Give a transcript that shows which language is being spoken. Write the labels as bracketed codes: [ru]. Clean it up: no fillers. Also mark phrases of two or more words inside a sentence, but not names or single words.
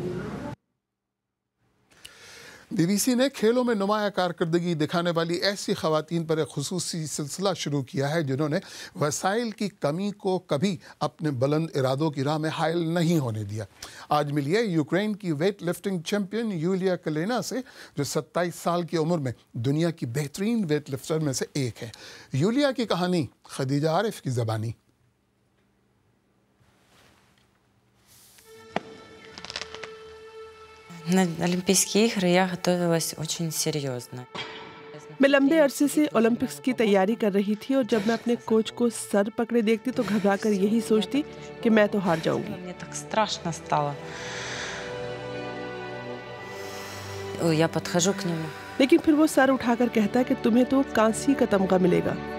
[ur] بی بی سی نے کھیلوں میں نمایاں کارکردگی دکھانے والی ایسی خواتین پر ایک خصوصی سلسلہ شروع کیا ہے جنہوں نے وسائل کی کمی کو کبھی اپنے بلند ارادوں کی راہ میں حائل نہیں ہونے دیا۔ آج ملیے یوکرین کی [en] weight lifting [ur] چیمپئن یولیا کلینا سے، جو 27 سال کی عمر میں دنیا کی بہترین [en] weight lifter [ur] میں سے ایک ہے۔ یولیا کی کہانی خدیجہ عارف کی زبانی۔ [ru] На Олимпийские игры я готовилась очень серьезно. [ur] میں لمبے عرصے سے اولمپکس کی تیاری کر رہی تھی، اور جب میں اپنے کوچ کو سر پکڑے دیکھتی تو گھبرا کر یہی سوچتی کہ میں تو ہار جاؤں گی۔ [ru] Мне так страшно стало. Я подхожу к нему. [ur] لیکن پھر وہ سر اٹھا کر کہتا ہے کہ تمہیں تو کانسی کا تمغہ ملے گا۔